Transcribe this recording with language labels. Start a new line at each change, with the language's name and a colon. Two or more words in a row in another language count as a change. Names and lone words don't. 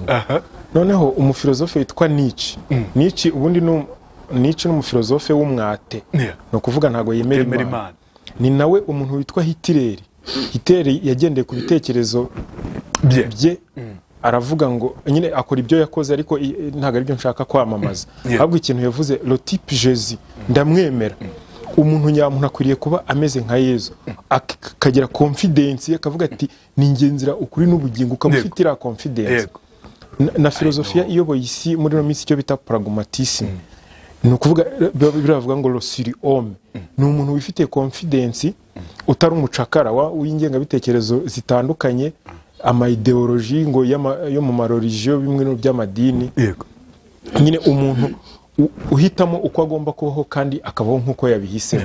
Kinyarwanda: Noneho umufilozofe witwa Nietzsche ubundi Nietzsche n'umufilozofe w'umwate. No kuvuga ntago yemera Imana. Ni nawe umuntu witwa Hitler yagendeye ku bitekerezo bye aravuga ngo nyine akora ibyo yakoze ariko ntago ari byo nshaka kwamamaza. Ahubwo ikintu yavuze
French: le type
Kinyarwanda: Jésus ndamwemera. Umuntu nyamuntu akwiriye kuba ameze nka Yezu akagira confidence akavuga ati ni ingenzira ukuri n'ubugingo ukamufitira confidence. Na filosofia iyoboye isi muri no minsi cyo bita pragmatisme. Ni ukuvuga biravuga ngo
French: lo sur homme.
Kinyarwanda: Ni umuntu wifitiye confidence utari umucakara w'ingenga bitekerezo zitandukanye ama ideologie ngo yo mu mareligion bimwe no by'amadini. Nyine umuntu uhitamo uko agomba kubaho kandi akabaho nk'uko yabihisemo.